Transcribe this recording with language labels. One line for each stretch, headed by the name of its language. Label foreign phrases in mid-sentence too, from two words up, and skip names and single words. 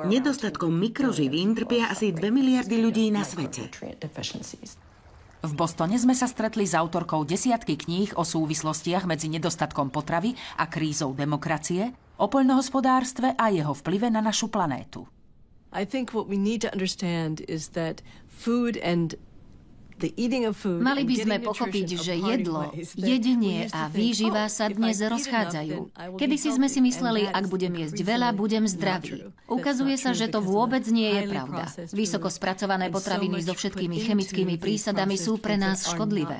Slovak: Nedostatkom mikroživín trpia asi 2 miliardy ľudí na svete. V Bostone sme sa stretli s autorkou desiatky kníh o súvislostiach medzi nedostatkom potravy a krízou demokracie, o poľnohospodárstve a jeho vplyve na našu planétu.
English: I think what we need to understand is that food and
Slovak: Mali by sme pochopiť, že jedlo, jedenie a výživa sa dnes rozchádzajú. Kedysi sme si mysleli, ak budem jesť veľa, budem zdravý. Ukazuje sa, že to vôbec nie je pravda. Vysoko spracované potraviny so všetkými chemickými prísadami sú pre nás škodlivé.